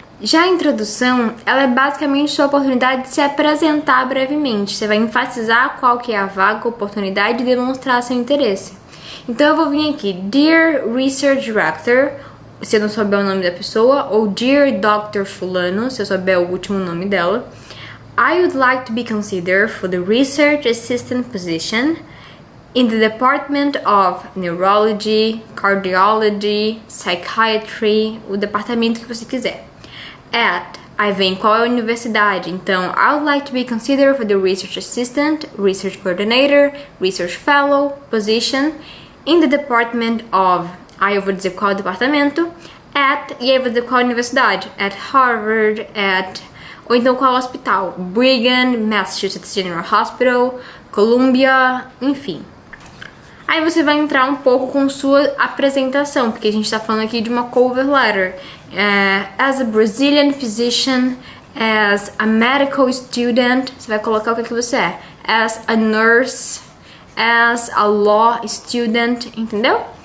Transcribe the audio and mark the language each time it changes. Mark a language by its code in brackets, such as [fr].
[pt] Já a introdução, ela é basicamente sua oportunidade de se apresentar brevemente. Você vai enfatizar qual que é a vaga, a oportunidade de demonstrar seu interesse. Então eu vou vir aqui, [en] Dear Research Director, [pt] se eu não souber o nome da pessoa, ou [en] Dear Dr. [pt] Fulano, se eu souber o último nome dela. [en] I would like to be considered for the research assistant position in the Department of Neurology, Cardiology, Psychiatry, [pt] o departamento que você quiser. Aí vem qual é a universidade. [en] Então, I would like to be considered for the Research Assistant, Research Coordinator, Research Fellow position in the Department of... [pt] Aí eu vou dizer qual é o departamento, e aí eu vou dizer qual é a universidade. At Harvard, ou então qual é o hospital. Brigham, Massachusetts General Hospital, Columbia, enfim. Aí você vai entrar um pouco com sua apresentação, porque a gente tá falando aqui de uma cover letter. [en] As a Brazilian physician, as a medical student, [pt] você vai colocar o que você é. [en] As a nurse, as a law student, [pt] entendeu?